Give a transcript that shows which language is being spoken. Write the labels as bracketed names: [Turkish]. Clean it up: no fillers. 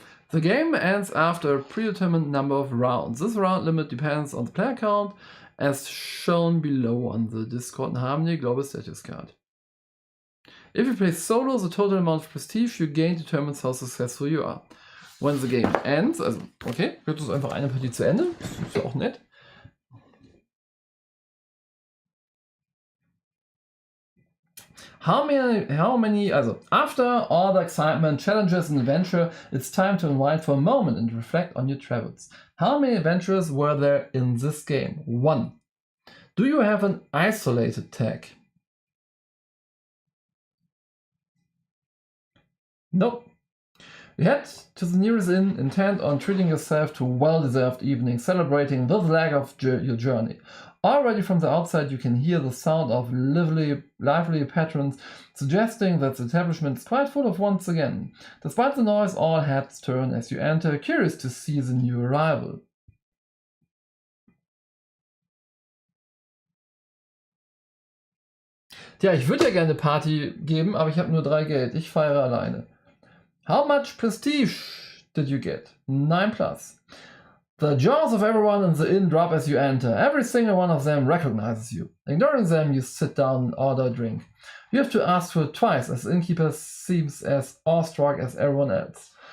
[English] The game ends after a predetermined number of rounds. This round limit depends on the player count, as shown below on the Discord and Harmony Global Status card. If you play solo, the total amount of prestige you gain determines how successful you are. When the game ends, [German] also okay, jetzt ist einfach eine Partie zu Ende, das ist ja auch nett. [English] How many, also after all the excitement, challenges and adventure, it's time to unwind for a moment and reflect on your travels. How many adventures were there in this game? 1. Do you have an isolated tag? Nope. You head to the nearest inn, intent on treating yourself to a well-deserved evening, celebrating the leg of your journey. Already from the outside you can hear the sound of lively patrons, suggesting that the establishment is quite full of once again. Despite the noise, all heads turn as you enter, curious to see the new arrival. [German] Tja, ich würde ja gerne eine Party geben, aber ich habe nur 3 Geld. Ich feiere alleine. [English] How much prestige did you get? 9+. The jaws of everyone in the inn drop as you enter. Every single one of them recognizes you. Ignoring them, you sit down and order a drink. You have to ask for it twice, as the innkeeper seems as awestruck as everyone else.